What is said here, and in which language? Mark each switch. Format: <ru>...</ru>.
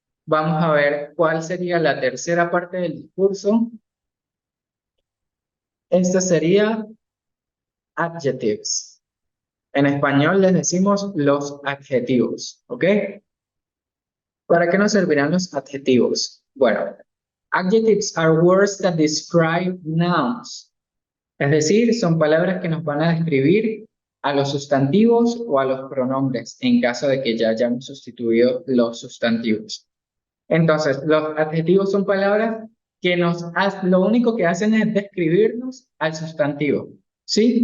<es>Vamos a ver cuál sería la tercera parte del discurso. Esta sería adjectives. En español les decimos los adjetivos, ¿ok? ¿Para qué nos servirán los adjetivos?</es> <en>Bueno, adjectives are words that describe nouns.</en> <es>Es decir, son palabras que nos van a describir a los sustantivos o a los pronombres en caso de que ya hayamos sustituido los sustantivos. Entonces, los adjetivos son palabras que lo único que hacen es describirnos al sustantivo. ¿Sí?</es>